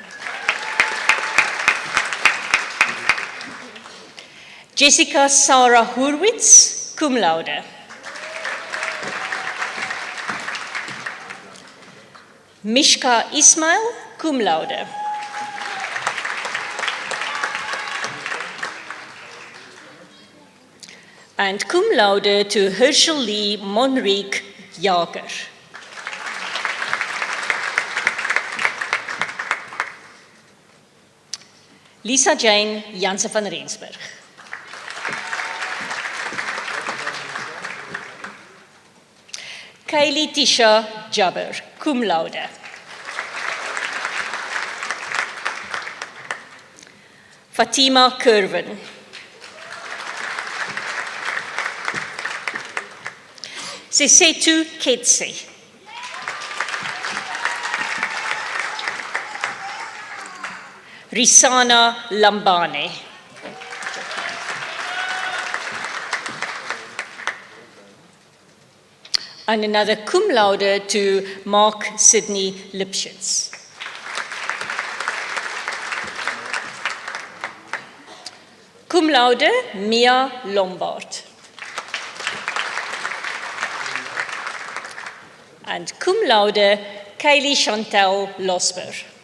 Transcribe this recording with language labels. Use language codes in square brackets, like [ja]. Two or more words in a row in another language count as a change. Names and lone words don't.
[en] Jessica Sarah Hurwitz, cum laude. Mishka Ismail, cum laude. And cum laude to Herschel Lee Monrique Jager. Lisa Jane Janse van Rensburg. Kaylee Tisha Jabber, cum laude. Fatima Kerwin. Sesetu Ketse. Risana Lambane. And another cum laude to Mark Sidney Lipschitz. Cum laude, Mia Lombard. And cum laude, Kaylee Chantal Losber.